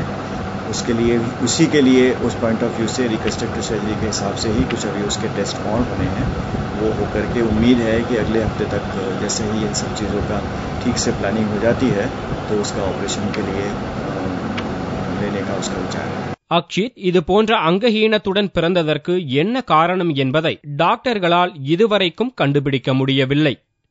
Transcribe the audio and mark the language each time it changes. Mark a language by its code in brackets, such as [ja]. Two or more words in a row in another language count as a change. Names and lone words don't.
[hi] उसके लिए उसी के लिए उस [en] point of view [hi] से [en] reconstructive surgery [hi] के हिसाब से ही कुछ अभी उसके टेस्ट और होने हैं. वो होकर के उम्मीद है कि अगले हफ्ते तक जैसे ही इन सब चीज़ों का ठीक से प्लानिंग हो जाती है तो उसका ऑपरेशन के लिए लेने का उसका विचार है. [ta] அக்ஷித் இது போன்ற அங்கஹீனத்துடன் பிறந்ததற்கு என்ன காரணம் என்பதை டாக்டர்களால் இதுவரைக்கும் கண்டுபிடிக்க முடியவில்லை.